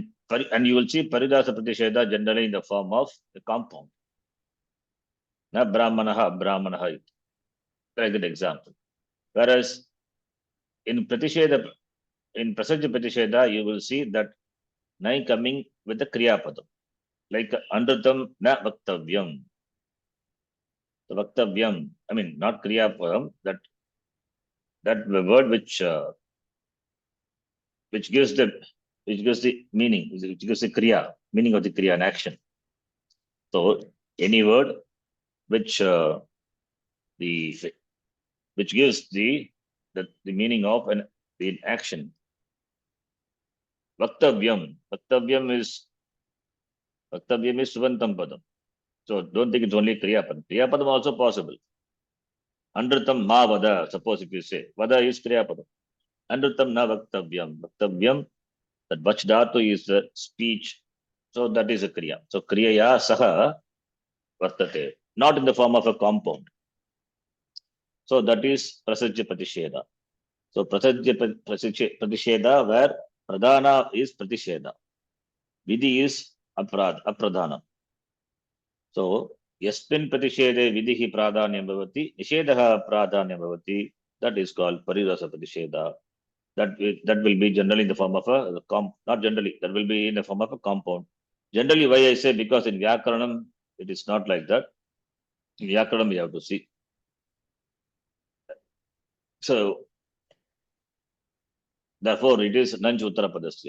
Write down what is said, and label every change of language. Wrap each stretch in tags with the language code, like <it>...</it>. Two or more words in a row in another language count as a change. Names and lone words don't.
<en>And you will see</en> <sa>Paridasa Pratisheda</sa> <en>generally in the form of the compound.</en> <sa>Na Brahmanaha, Brahmanaha.</sa> <en>Very good example. Whereas in Pratisheda, in</en> <sa>Prasajya Pratisheda,</sa> <en>you will see that nai coming with the</en> <sa>Kriya Padam. Like Andratam na Vaktavyam.</sa> <en>The Vaktavyam, I mean, not</en> <sa>Kriya Padam,</sa> <en>that word which gives the meaning, which gives the Kriya, meaning of the Kriya and action. So any word which gives the meaning of the action Vaktavyam.</en> <sa>Vaktavyam is Subantam Padam.</sa> <en>So don't think it's only Kriyapadam. Kriyapadam also possible.</en> <sa>Andrutam ma vada,</sa> <en>suppose if you say.</en> <sa>Vada is Kriyapadam. Andrutam na Vaktavyam. Vaktavyam,</sa> <en>that Vach Dhatu is the speech. So that is a Kriya. So</en> <sa>Kriyaya Saha Vartate.</sa> <en>Not in the form of a compound. So that is</en> <sa>Prasajya Pratisheda.</sa> <en>So</en> <sa>Prasajya Pratisheda</sa> <en>where Pradhana is Pratisheda.</en> <sa>Vidhi is Apradhana. So Yasmin Pratishede Vidhi Pradhanyam Bhavati, Nishedaha Pradhanyam Bhavati,</sa> <en>that is called</en> <sa>Parirasa Pratisheda.</sa> <en>That will be generally in the form of a not generally, that will be in the form of a compound. Generally, why I say, because in Vyakaranam it is not like that. In Vyakaranam we have to see. So therefore it is</en> <sa>Nanj Uttara Padasya.</sa>